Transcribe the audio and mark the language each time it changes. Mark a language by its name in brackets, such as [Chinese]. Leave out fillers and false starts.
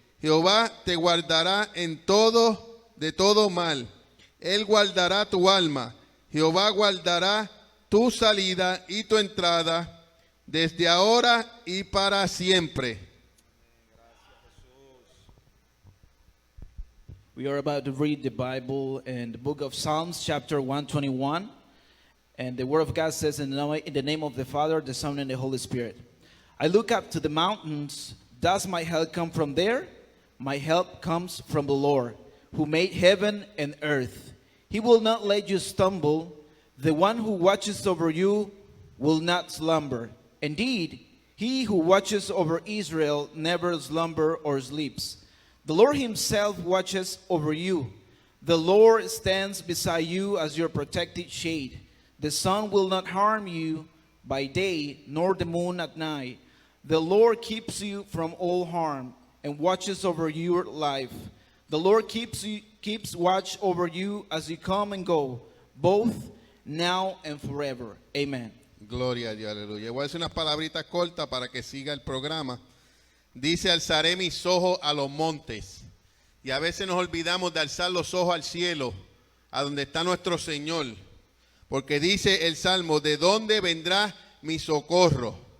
[Spanish] Jehová te guardará de todo mal. Él guardará tu alma. Jehová guardará tu salida y tu entrada desde ahora y para siempre. [English] We are about to read the Bible in the book of Psalms, chapter 121. And the word of God says, in the name of the Father, the Son, and the Holy Spirit. I look up to the mountains. Does my help come from there? My help comes from the Lord, who made heaven and earth. He will not let you stumble. The one who watches over you will not slumber. Indeed, he who watches over Israel never slumbers or sleeps. The Lord himself watches over you. The Lord stands beside you as your protected shade. The sun will not harm you by day, nor the moon at night. The Lord keeps you from all harm and watches over your life. The Lord keeps watch over you as you come and go, both now and forever. Amen. [Spanish] Gloria a Dios, aleluya. Voy a decir unas palabritas cortas para que siga el programa. Dice, alzaré mis ojos a los montes. Y a veces nos olvidamos de alzar los ojos al cielo, a donde está nuestro Señor. Porque dice el Salmo, ¿de dónde vendrá mi socorro?